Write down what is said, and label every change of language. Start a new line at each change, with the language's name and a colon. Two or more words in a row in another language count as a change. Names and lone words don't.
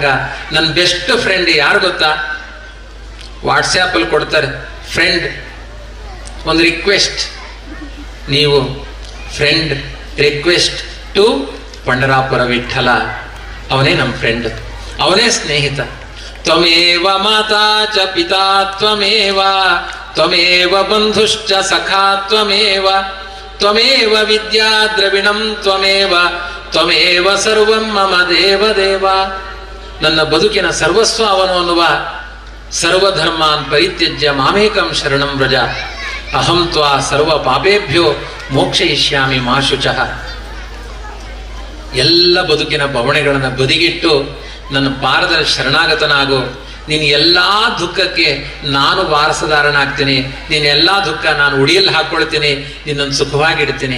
Kannada: ನನ್ನ
English: best friend
Kannada: ಯಾರು ಗೊತ್ತಾ? ವಾಟ್ಸ್ಆ್ಯಪ್ ಅಲ್ಲಿ ಕೊಡ್ತಾರೆ, ಫ್ರೆಂಡ್ ಒಂದು ರಿಕ್ವೆಸ್ಟ್, ನೀವು
English: friend request to
Kannada: ಪಂಡರಾಪುರ ವಿಠ್ಠಲ. ಅವನೇ ನಮ್ಮ ಫ್ರೆಂಡ್, ಅವನೇ ಸ್ನೇಹಿತ.
Sanskrit: ತ್ವಮೇವ ಮಾತಾ ಚ ಪಿತಾ ತ್ವಮೇವ, ತ್ವಮೇವ ಬಂಧುಶ್ಚ ಸಖಾ ತ್ವಮೇವ, ತ್ವಮೇವ ವಿದ್ಯಾ ದ್ರವಿಣಂ ತ್ವಮೇವ, ತ್ವಮೇವ ಸರ್ವಂ ಮಮ ದೇವ ದೇವ.
Kannada: ನನ್ನ ಬದುಕಿನ ಸರ್ವಸ್ವ ಅವನು ಅನ್ನುವ
Sanskrit: ಸರ್ವಧರ್ಮಾನ್ ಪರಿತ್ಯಜ್ಯ ಮಾಮೇಕಂ ಶರಣಂ ವ್ರಜ ಅಹಂ ತ್ವಾ ಸರ್ವ ಪಾಪೇಭ್ಯೋ ಮೋಕ್ಷಯಿಷ್ಯಾಮಿ ಮಾ ಶುಚಃ.
Kannada: ಎಲ್ಲ ಬದುಕಿನ ಬವಣೆಗಳನ್ನು ಬದಿಗಿಟ್ಟು ನನ್ನ ಪಾದದಲ್ಲಿ ಶರಣಾಗತನಾಗು. ನಿನ್ನ ಎಲ್ಲಾ ದುಃಖಕ್ಕೆ ನಾನು ವಾರಸದಾರನಾಗ್ತೀನಿ, ನಿನ್ನ ಎಲ್ಲಾ ದುಃಖ ನಾನು ಉಡಿಯಲ್ಲಿ ಹಾಕೊಳ್ತೀನಿ, ನಿನ್ನನ್ನು ಸುಖವಾಗಿಡ್ತೀನಿ.